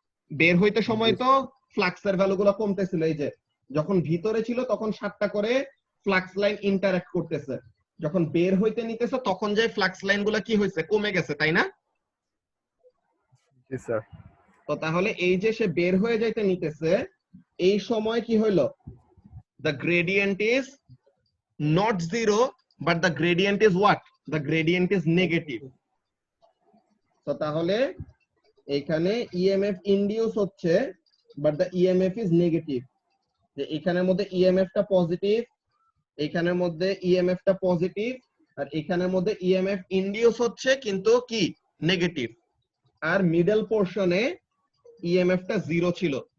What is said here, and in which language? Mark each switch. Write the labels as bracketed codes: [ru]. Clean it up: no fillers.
[bn] বের হইতে সময় তো ফ্লাক্সের ভ্যালুগুলো কমতেছিল, এই যে যখন ভিতরে ছিল তখন 7টা করে ফ্লাক্স লাইন ইন্টারঅ্যাক্ট করতেছে, যখন বের হইতে নিতেছে তখন যে ফ্লাক্স লাইনগুলো কি হইছে? কমে গেছে, তাই না? জি স্যার। তো তাহলে এই যে সে বের হয়ে যাইতে নিতেছে, এই সময় কি হইলো? [en] the gradient is not 0 but the gradient is what? the gradient is negative. [bn] তো তাহলে এখানে ইএমএফ ইনডিউস হচ্ছে [en] but the EMF is negative, [bn] যে এখানের মধ্যে ইএমএফ টা পজিটিভ, এখানের মধ্যে ইএমএফ টা পজিটিভ, আর এখানের মধ্যে ইএমএফ ইনডিউস হচ্ছে কিন্তু কি নেগেটিভ, আর মিডল পোরশনে ইএমএফ টা 0 ছিল।